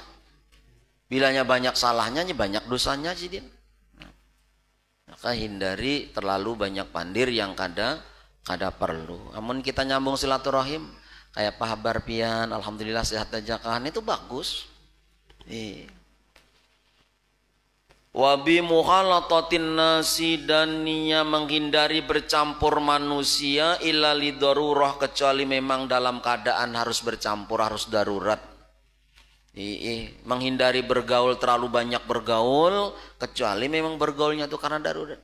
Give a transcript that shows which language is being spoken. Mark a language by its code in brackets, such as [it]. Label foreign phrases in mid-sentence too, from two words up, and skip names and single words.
[bjn] Bilanya banyak salahnya banyak dosanya jadi. Maka hindari terlalu banyak pandir yang kada perlu. Namun kita nyambung silaturahim kayak Pak Habar pian, alhamdulillah sehat aja kan, itu bagus. [ar] وبمخالطة الناس, [bjn] dan niya menghindari bercampur manusia [ar] إلا للضرورة, [bjn] kecuali memang dalam keadaan harus bercampur, harus darurat. Menghindari bergaul, terlalu banyak bergaul, kecuali memang bergaulnya itu karena darurat.